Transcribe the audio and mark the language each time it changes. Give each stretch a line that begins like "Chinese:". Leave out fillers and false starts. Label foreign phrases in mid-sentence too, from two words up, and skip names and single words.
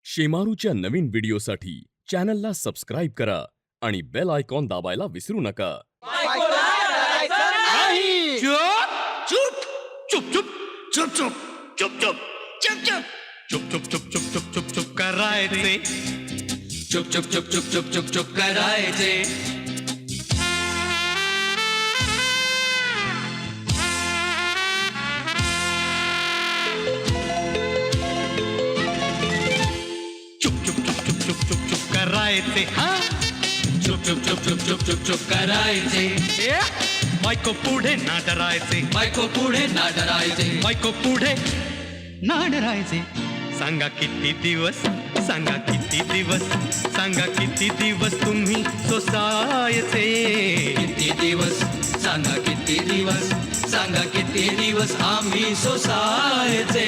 Marathi: शेमारूच्या नवीन व्हिडिओसाठी चॅनलला सबस्क्राईब करा आणि
English: bell icon
Marathi: दाबायला विसरू नका. चुप चुप चुप चुप चुप चुप चुप चुप चुप चुप चुप चुप चुप चुप चुप करायचे चुप चुप चुप चुप चुप चुप चुप करायचे. चुप चुप चुप चुप चुप चुप चुप करायचे. हा चुप चुप चुप चुप चुप चुप चुप करायचे. बायको पुढे ना डरायचे, बायको पुढे ना डरायचे, बायको पुढे ना डरायचे. सांगा किती दिवस, सांगा किती दिवस, सांगा किती दिवस तुम्ही सोसायचे. किती दिवस, सांगा किती दिवस, सांगा किती दिवस आम्ही सोसायचे.